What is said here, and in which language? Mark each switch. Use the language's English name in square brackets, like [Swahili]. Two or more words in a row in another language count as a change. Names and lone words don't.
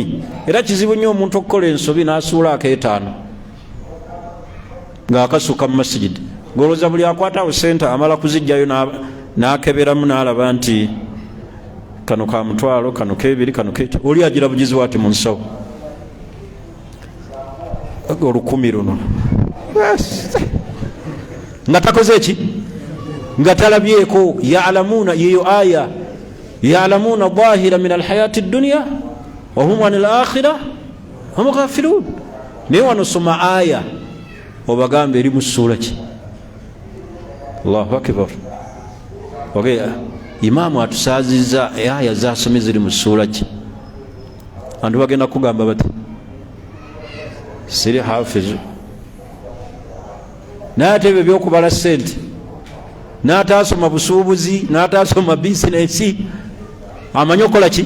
[Ganda] Era kizibu nnyo omuntu okukola ensobi n'asuula ak'etaano ng'akasuka mu masjidi, ng'olowooza buli akwatawo sente amala kuzijjayo n'akeberamu n'alaba nti kano ka mutwalo, kano k'ebiri, kano k'eki. Oli agira bugizi bw'ati mu nsawo, olukumi luno nga takoze eki? [Arabic] Nga talabyeko. يعلمون, [Ganda] yeyo aya, [Arabic] يعلمون ظاهرا من الحياة الدنيا وهم عن الآخرة هم غافلون. [Ganda] Naye wano soma aya obagambe eri mu ssuula ki? [Arabic] Allahu akbar. [Ganda] Okay, imaamu atusaazizza aya zasome ziri mu ssuula ki? Antu bagenda kugamba bati siri hafizu, n'atebe byokubala ssente, n'ataasoma busuubuzi, n'ataasoma bizinesi, amanyi okukola ki?